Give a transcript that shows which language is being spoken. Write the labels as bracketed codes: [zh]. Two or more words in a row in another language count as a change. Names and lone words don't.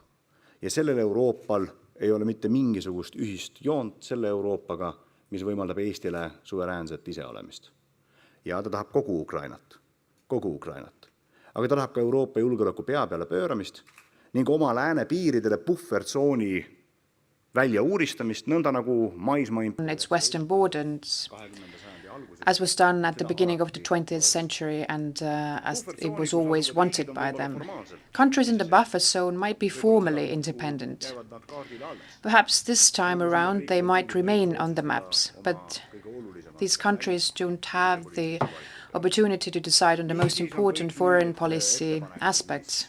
[et] Ja sellel Euroopal ei ole mitte mingisugust ühist joont selle Euroopaga, mis võimaldab Eestile suveräänset iseolemist. Ja ta tahab kogu Ukrainat. aga ta tahab ka Euroopa julgeoleku pea peale pööramist ning oma lääne piiridele puhvertsooni välja uuristamist, nõnda nagu maismaa [en] its western borders, as was done at the beginning of the 20th century and as it was always wanted by them. Countries in the buffer zone might be formally independent. Perhaps this time around they might remain on the maps, but these countries don't have the opportunity to decide on the most important foreign policy aspects.